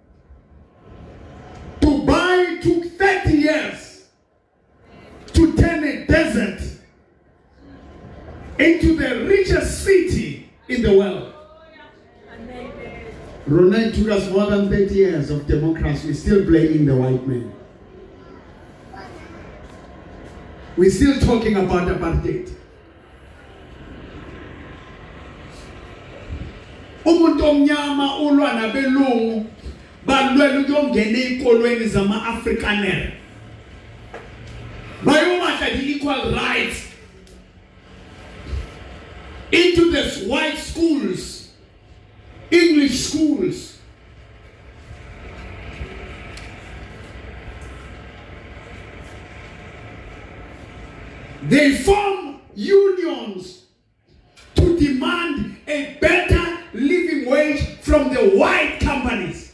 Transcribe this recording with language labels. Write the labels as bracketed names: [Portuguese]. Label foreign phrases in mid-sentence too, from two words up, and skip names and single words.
[English] Dubai took 30 years to turn a desert into the richest city in the world. Ronald took us more than 30 years of democracy. We're still blaming the white man. We're still talking about apartheid. [North Ndebele] Umuntu omnyama ulwa nabelungu balwela ukungena ezikolweni zama-Afrikaner. [English] Bayobadla equal rights into the white schools, English schools. They form unions to demand a better living wage from the white companies.